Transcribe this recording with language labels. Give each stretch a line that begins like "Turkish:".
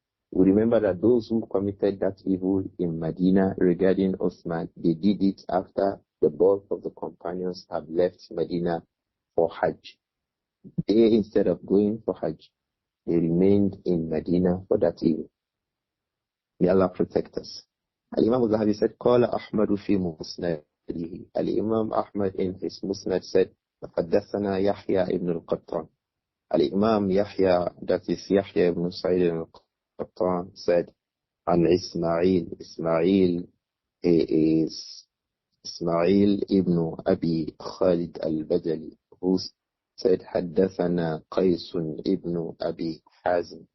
English: We remember that those who committed that evil in Medina regarding Uthman, they did it after the bulk of the companions have left Medina for Hajj. They, instead of going for Hajj, they remained in Medina for that evil. May Allah protect us. Imām Adh-Dhahabi said,
Arabic: قال أحمد في مسنده.
English: Imam Ahmad in his Musnad said,
Arabic: حدثنا يحيى ابن القطان.
English: Imam Yahya, that is Yahya ibn Sa'id al-Qattan, said,
Arabic: عن إسماعيل.
English: Ismail is Ismail ibn Abi Khalid al-Badali, who said,
Arabic: حدثنا قيس
English: ibn Abi Hazim.